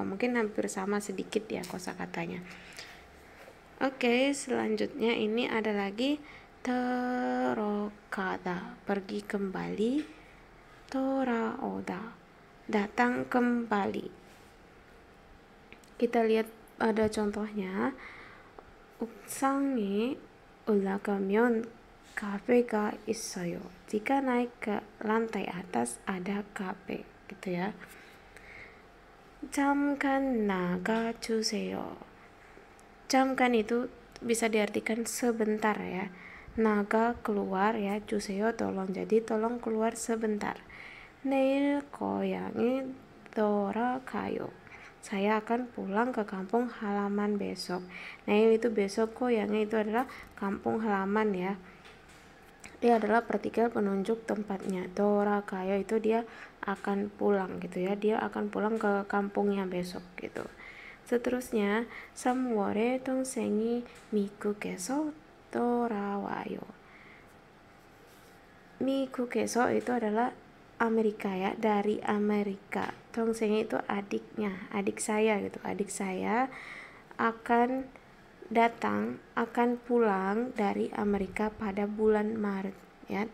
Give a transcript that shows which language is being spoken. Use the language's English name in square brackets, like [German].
[Indonesian] Mungkin hampir sama sedikit ya kosakatanya. Oke, selanjutnya ini ada lagi terokada pergi kembali. 돌아오다 datang kembali. Kita lihat ada contohnya. [Korean] 옥상에 올라가면 카페가 있어요. [Indonesian] Jika naik ke lantai atas ada kafe gitu ya. [Korean] 잠깐 나가주세요. [Indonesian] 잠깐 itu bisa diartikan sebentar ya. 나가 keluar ya, 주세요 tolong. Jadi tolong keluar sebentar. [Korean] 내일 고향에 돌아가요. [Indonesian] Saya akan pulang ke kampung halaman besok. 내일 itu besok, 고향에 itu adalah kampung halaman ya. Dia adalah partikel penunjuk tempatnya. 돌아가요 itu dia akan pulang gitu ya. Dia akan pulang ke kampungnya besok gitu. Seterusnya, [Korean] 3월에 동생이 미국에서 돌아와요. [Indonesian] 미국에서 itu adalah Amerika ya, dari Amerika. 동생이 itu adiknya, adik saya gitu. Adik saya akan datang, akan pulang dari Amerika pada bulan Maret ya.